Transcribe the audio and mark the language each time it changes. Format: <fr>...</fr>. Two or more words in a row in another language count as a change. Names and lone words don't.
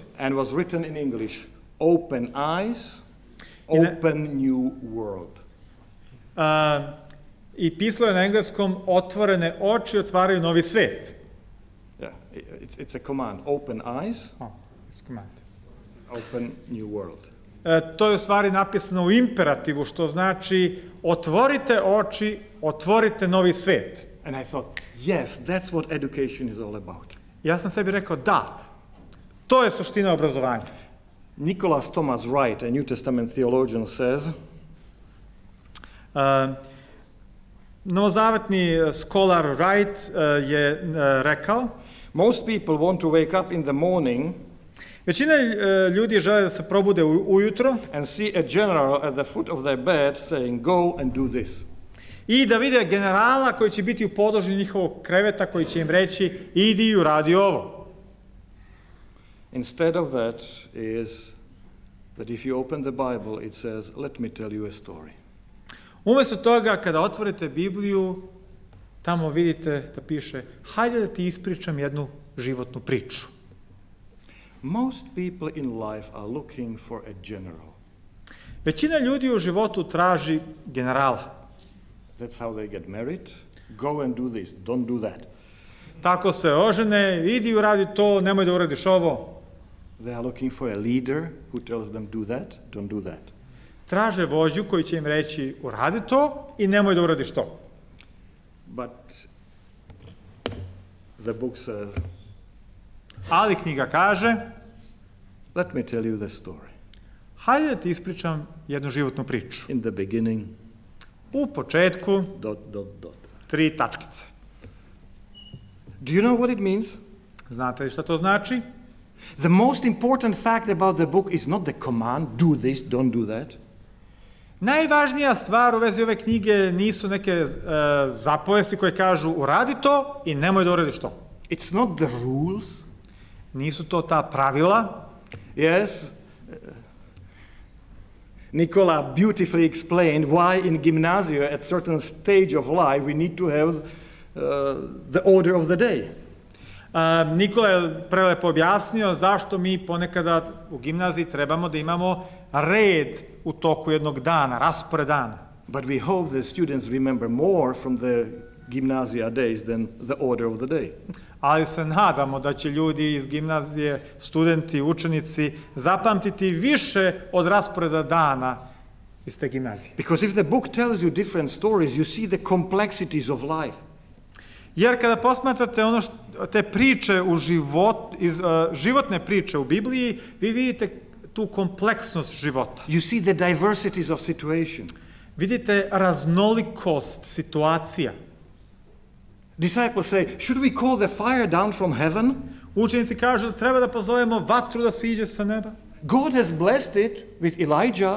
<en>And was written in English, open eyes, open new world.</en> <sr>I pisalo je na engleskom: otvorene oči otvaraju novi svet.</sr> <en>Yeah, it's a command, open eyes, It's command. open new world.</en> <sr>To je u stvari napisano u imperativu, što znači otvorite oči, otvorite novi svet.</sr> <en>And I thought, yes, that's what education is all about.</en> <sr>Ja sam sebi rekao, da, to je suština obrazovanja.</sr> <en>Nicholas Thomas Wright, a New Testament theologian, says,</en> <sr>Novozavetni skolar Wright je rekao:</sr> <en>most people want to wake up in the morning</en> <sr>većina ljudi žele da se probude ujutro</sr> <en>and see a general at the foot of their bed saying, go and do this.</en> <sr>i da vide generala koji će biti u podložju njihovog kreveta, koji će im reći: idi i uradi ovo.</sr> <en>Instead of that is that if you open the Bible, it says, let me tell you a story.</en> <sr>Umjesto toga, kada otvorite Bibliju, tamo vidite da piše: hajde da ti ispričam jednu životnu priču.</sr> <en>Most people in life are looking for a general.</en> <sr>Većina ljudi u životu traži generala.</sr> <en>That's how they get married. Go and do this, don't do that.</en> <sr>Tako se ožene: idi uradi to, nemoj da uradiš ovo.</sr> <en>They are looking for a leader who tells them, do that, don't do that.</en> <sr>Traže vođu koji će im reći: uradi to i nemoj da uradiš to.</sr> <en>But the book says,</en> <sr>Ali knjiga kaže:</sr> <en>let me tell you the story.</en> <sr>hajde da ti ispričam jednu životnu priču.</sr> <en>In the beginning,</en> <sr>U početku, ... 3 tačkice.</sr> <en>Do you know what it means?</en> <sr>Znate li šta to znači?</sr> <en>The most important fact about the book is not the command, do this, don't do that.</en> <sr>Najvažnija stvar u vezi ove knjige nisu neke zapovesti koje kažu: uradi to i nemoj da uradiš to.</sr> <en>It's not the rules.</en> <sr>Nisu to ta pravila.</sr> <en>Yes, Nicola beautifully explained why in gymnasia at certain stage of life we need to have the order of the day.</en> <sr>Nikola je prelepo objasnio zašto mi ponekada u gimnaziji trebamo da imamo red u toku jednog dana, raspored dana.</sr> <en>But we hope the students remember more from their gymnasia days than the order of the day.</en> <sr>Ali se nadamo da će ljudi iz gimnazije, studenti, učenici, zapamtiti više od rasporeda dana iz te gimnazije.</sr> <en>Because if the book tells you different stories, you see the complexities of life.</en> <sr>Jer kada posmatrate te priče u životne priče u Bibliji, vi vidite tu kompleksnost života.</sr> <en>You see the diversities of situation.</en> <sr>Vidite raznolikost situacija.</sr> <en>Disciples say, should we call the fire down from heaven?</en> <sr>Učenici kažu da treba da pozovemo vatru da siđe sa neba.</sr> <en>God has blessed it with Elijah.</en>